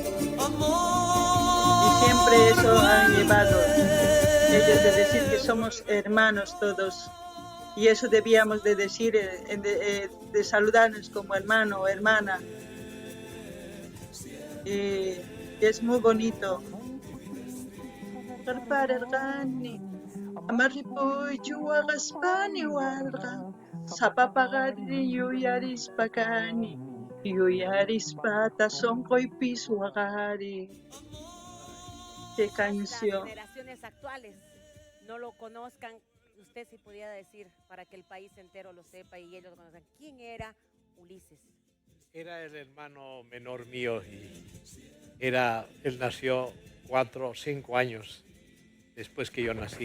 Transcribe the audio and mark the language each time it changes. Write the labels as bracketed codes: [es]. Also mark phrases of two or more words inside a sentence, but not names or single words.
[es] Y siempre eso han llevado ellos de decir que somos hermanos todos. Y eso debíamos de decir, de saludarnos como hermano o hermana. y es muy bonito. [qu] Qarpararqani, amarripuy chuwaqaspani warqa, sapapaqari yuyarispakani, yuyarispata sonqoypis waqari. [es] Qué Quizás las canción. generaciones actuales no lo conozcan. Usted si pudiera decir para que el país entero lo sepa y ellos lo conozcan. ¿Quién era Ulises? Era el hermano menor mío y él nació 4 o 5 años después que yo nací.